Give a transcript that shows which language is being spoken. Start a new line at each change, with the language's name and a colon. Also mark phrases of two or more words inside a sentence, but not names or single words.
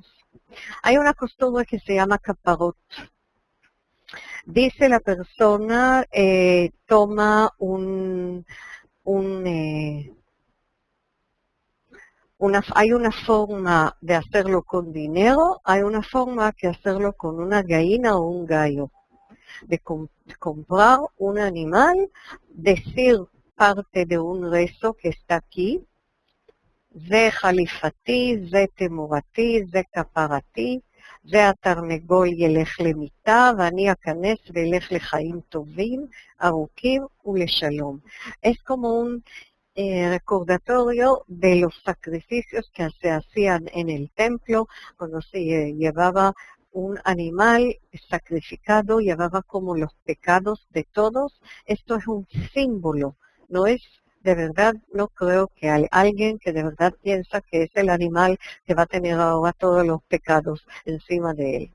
Spanish: Hay una costumbre que se llama caparot. Dice la persona, toma hay una forma de hacerlo con dinero, hay una forma de hacerlo con una gallina o un gallo. De comprar un animal, decir parte de un rezo que está aquí,
Hebrew: זה חליפתי, זה תמורתי, זה כפרתי, זה התרנגול ילך למיטה, ואני אכנס ואלך לחיים טובים, ארוכים ולשלום.
Spanish: Es como un recordatorio de los sacrificios que se hacían en el templo cuando se llevaba un animal sacrificado, llevaba como los pecados de todos. Esto es un símbolo, no es de verdad, no creo que hay alguien que de verdad piensa que es el animal que va a tener ahora todos los pecados encima de él.